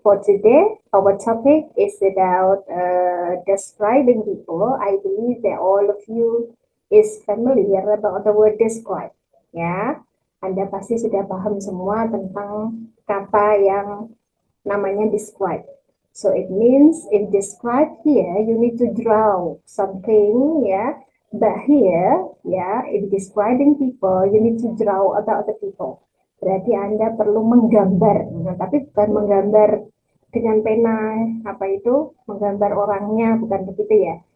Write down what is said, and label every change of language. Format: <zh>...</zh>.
<en>For today, our topic is about describing people. I believe that all of you is familiar about the word describe.</en> <id>Ya, Anda pasti sudah paham semua tentang kata yang namanya describe.</id> <en>So it means in describe here, you need to draw something, ya. But here, ya, in describing people, you need to draw about the people.</en> <id>Berarti Anda perlu menggambar, nah, tapi bukan menggambar dengan pena, apa itu, menggambar orangnya, bukan begitu ya.</id>